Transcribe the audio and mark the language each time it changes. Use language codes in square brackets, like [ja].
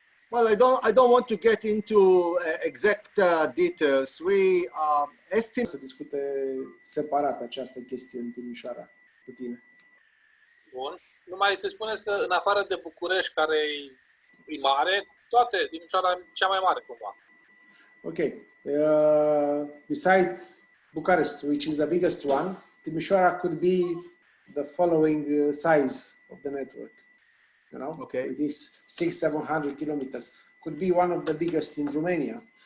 [en] Well, I don't want to get into exact details. We estimate. [ro] Să discute separat această chestie în Timișoara cu tine. Bun. Numai să spuneți că în afară de București, care e primare, toate Timișoara e cea mai mare cumva. [en] Okay. Besides Bucharest, which is the biggest one, Timișoara could be the following size of the network. You know, okay. With these 600-700 kilometers, could be one of the biggest in Romania.